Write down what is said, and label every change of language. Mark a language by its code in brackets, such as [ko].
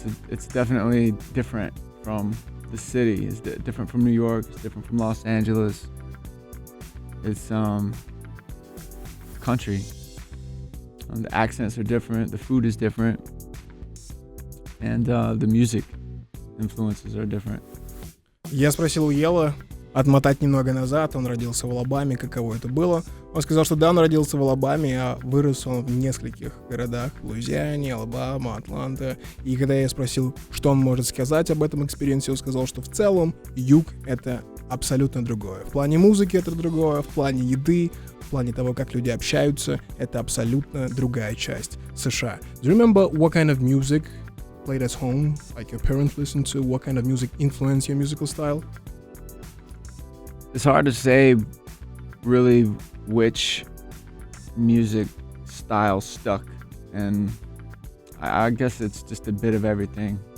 [en] It's definitely different from the city. It's different from New York. It's different from Los Angeles. It's country. The accents are different. The food is different, and the music influences are different. [ru] Я спросил у Ела отмотать немного назад. Он родился в Алабаме, каково это было. Он сказал, что да, он родился в Алабаме, а вырос он в нескольких городах. Луизиане, Алабама, Атланта. И когда я спросил, что он может сказать об этом экспириенсе, он сказал, что в целом юг — это абсолютно другое. В плане музыки это другое, в плане еды, в плане того, как люди общаются, это абсолютно другая часть США. [en] Do you remember what kind of music played at home, like your parents listened to? What kind of music influenced your musical style? It's hard to say really which music style stuck, and I guess it's just a bit of everything.